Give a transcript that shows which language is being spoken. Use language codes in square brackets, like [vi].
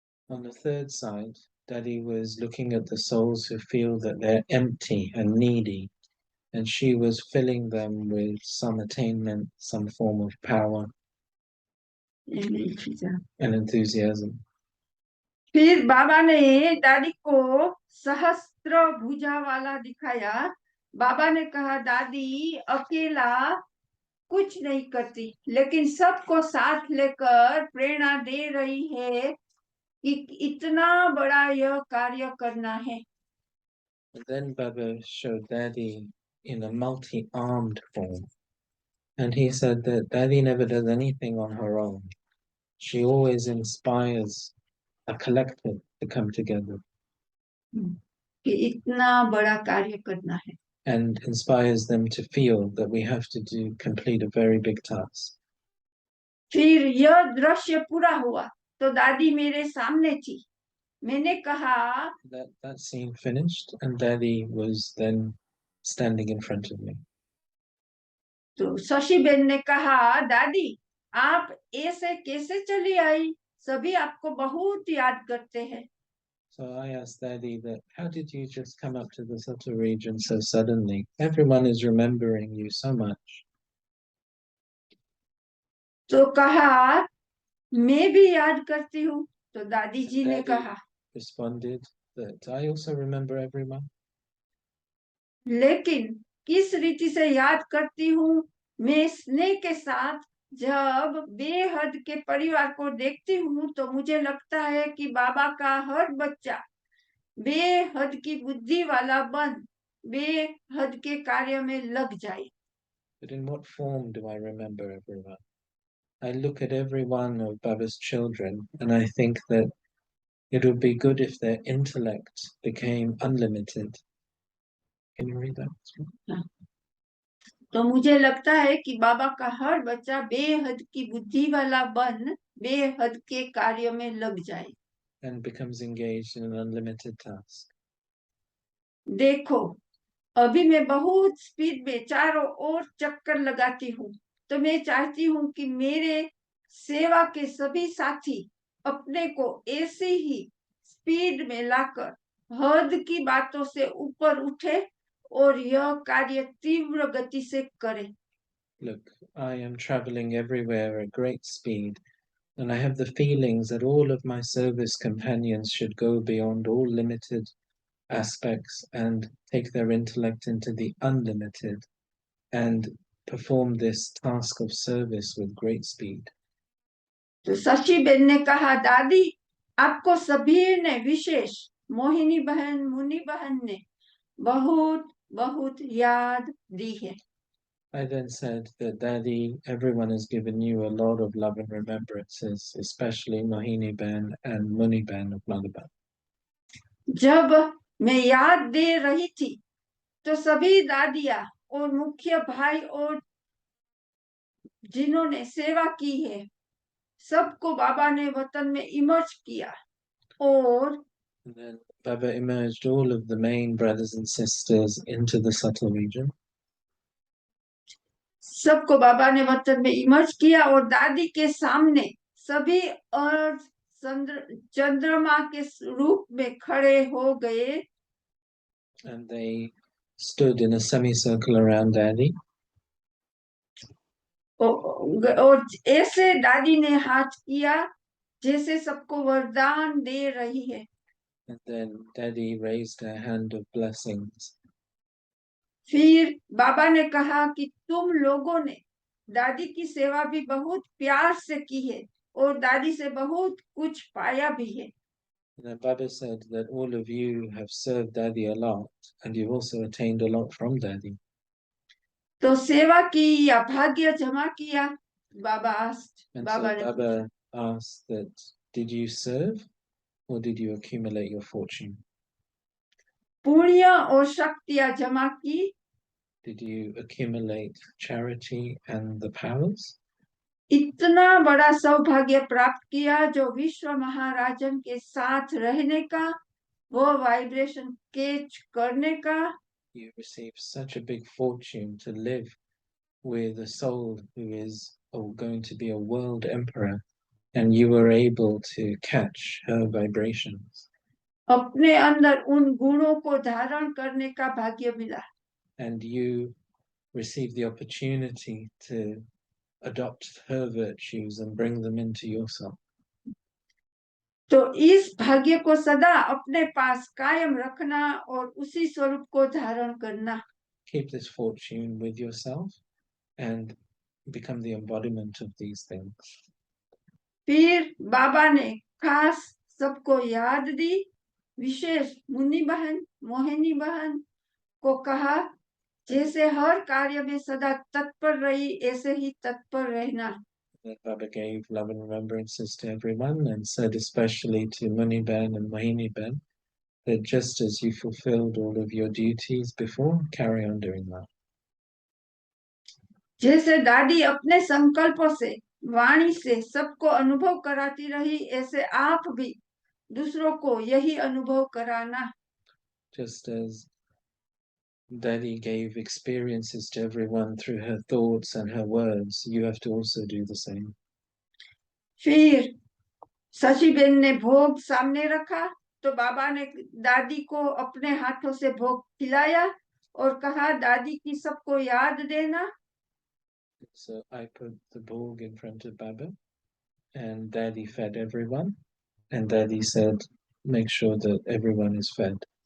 [en] On the third side, Daddy was looking at the souls who feel that they're empty and needy, and she was filling them with some attainment, some form of power and enthusiasm. [hi] फिर बाबा ने दादी को सहस्त्र भुजा वाला दिखाया. बाबा ने कहा दादी अकेला कुछ नहीं करती लेकिन सबको साथ लेकर प्रेरणा दे रही है कि इतना बड़ा यह कार्य करना है. [en] And then Baba showed Daddy in a multi-armed form. And he said that Daddy never does anything on her own. She always inspires a collective to come together. [hi] कि इतना बड़ा कार्य करना है. [en] And inspires them to feel that we have to complete a very big task. [hi] फिर यह दृश्य पूरा हुआ तो दादी मेरे सामने थी. मैंने कहा [en] That scene finished, and Daddy was then standing in front of me. [hi] तो शशि बेन ने कहा दादी आप ऐसे कैसे चली आई, सभी आपको बहुत याद करते हैं. [en] So I asked Daddy that, how did you just come up to the Sattva region so suddenly? Everyone is remembering you so much. [hi] तो कहा मैं भी याद करती हूँ. तो दादी जी ने [en] Daddy [hi] कहा [en] responded that I also remember everyone. [hi] लेकिन किस रीति से याद करती हूँ, मैं स्नेह के साथ जब बेहद के परिवार को देखती हूँ तो मुझे लगता है कि बाबा का हर बच्चा बेहद की बुद्धि वाला बन बेहद के कार्य में लग जाए. [en] But in what form do I remember everyone? I look at every one of Baba's children and I think that it would be good if their intellect became unlimited. Can you read that? [hi] तो मुझे लगता है कि बाबा का हर बच्चा बेहद की बुद्धि वाला बन बेहद के कार्य में लग जाए. [en] And becomes engaged in an unlimited task. [hi] देखो अभी मैं बहुत स्पीड में चारों ओर चक्कर लगाती हूँ तो मैं चाहती हूँ कि मेरे सेवा के सभी साथी अपने को ऐसे ही स्पीड में लाकर हद की बातों से ऊपर उठे और यह कार्य तीव्र गति से करे। [en] Look, I am traveling everywhere at great speed, and I have the feelings that all of my service companions should go beyond all limited aspects and take their intellect into the unlimited and perform this task of service with great speed. [hi] तो Shashi Ben ने कहा, दादी आपको सभी ने विशेष मोहिनी बहन मुनि बहन ने बहुत बहुत याद दी है। [en] I then said that, Daddy, everyone has given you a lot of love and remembrances, especially Mohini Ben and Muni Ben of Malabar. [hi] जब मैं याद दे रही थी तो सभी दादियाँ और मुख्य भाई और जिन्होंने सेवा की है सबको बाबा ने वतन में इमर्ज किया और [en] And then Baba emerged all of the main brothers and sisters into the subtle region. [hi] सबको बाबा ने वतन में इमर्ज किया और दादी के सामने सभी अर्थ चंद्रमा के रूप में खड़े हो गए। [en] And they stood in a semicircle around Daddy. [hi] और ऐसे दादी ने हाथ किया जैसे सबको वरदान दे रही है। [en] And then Daddy raised her hand of blessings. [hi] फिर बाबा ने कहा कि तुम लोगों ने दादी की सेवा भी बहुत प्यार से की है और दादी से बहुत कुछ पाया भी है। [en] And then Baba said that all of you have served Daddy a lot, and you've also attained a lot from Daddy. [hi] तो सेवा की या भाग्य जमा किया? [en] बाबा asked. And [hi] बाबा [en] so [hi] ने [en] Baba asked that, did you serve or did you accumulate your fortune? [hi] पुण्य और शक्तियां जमा की? [en] Did you accumulate charity and the powers? [hi] इतना बड़ा सौभाग्य प्राप्त किया जो विश्व महाराजन के साथ रहने का, वो वाइब्रेशन कैच करने का। [en] You received such a big fortune to live with a soul who is going to be a world emperor, and you were able to catch her vibrations. [hi] अपने अंदर उन गुणों को धारण करने का भाग्य मिला। [en] And you received the opportunity to adopt her virtues and bring them into yourself. [hi] तो इस भाग्य को सदा अपने पास कायम रखना और उसी स्वरूप को धारण करना। [en] Keep this fortune with yourself and become the embodiment of these things. [hi] फिर बाबा ने खास सबको याद दी, विशेष मुनि बहन मोहिनी बहन को कहा, जैसे हर कार्य में सदा तत्पर रही ऐसे ही तत्पर रहना। [en] Then Baba gave love and remembrances to everyone and said especially to Muni Ben and Mohini Ben that just as you fulfilled all of your duties before, carry on doing that. [hi] जैसे दादी अपने संकल्पों से वाणी से सबको अनुभव कराती रही, ऐसे आप भी दूसरों को यही अनुभव कराना। [en] Just as Daddy gave experiences to everyone through her thoughts and her words, you have to also do the same. [hi] फिर शशि बेन ने भोग सामने रखा तो बाबा ने दादी को अपने हाथों से भोग खिलाया और कहा, दादी की सबको याद देना। [en] So I put the bhog in front of Baba and Daddy fed everyone, and Daddy said, make sure that everyone is fed.